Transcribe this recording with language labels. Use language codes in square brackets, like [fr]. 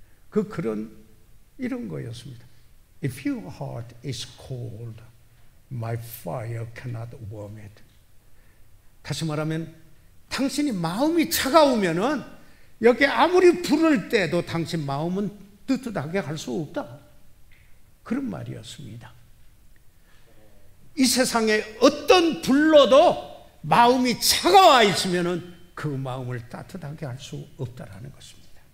[ko] 그 글은 이런 거였습니다. [en] If your heart is cold, my fire cannot warm it. [ko] 다시 말하면 당신이 마음이 차가우면은 여기 아무리 불을 때도 당신 마음은 뜨뜻하게 할 수 없다. 그런 말이었습니다. 이 세상에 어떤 불로도 마음이 차가워 있으면은 그 마음을 따뜻하게 할 수 없다라는 것입니다.